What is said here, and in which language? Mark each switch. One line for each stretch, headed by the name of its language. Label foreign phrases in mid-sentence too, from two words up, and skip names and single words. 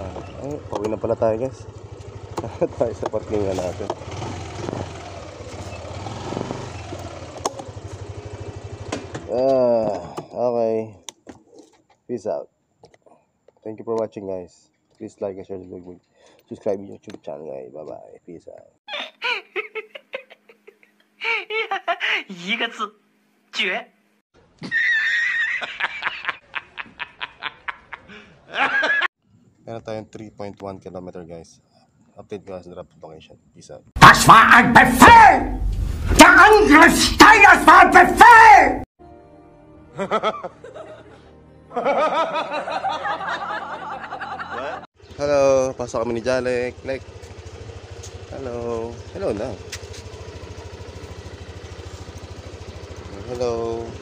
Filipino: Ay, pauwi na pala tayo guys. Tayo sa parkingan natin. Okay.
English: Peace out. Thank you for watching guys. Please like and share the video. Subscribe to YouTube channel guys. Bye bye. Peace out.
Chinese: 一个字，绝。
Filipino: Meron tayong 3.1 kilometer guys.
English: Update
Filipino: ko sa
English: drop location. Peace out.
German: Das war ein Befehl! Der Angriff Steiners war ein Befehl!
Filipino: Hello, pasok kami ni Jalek.
English: Like. Hello. Hello na. Hello.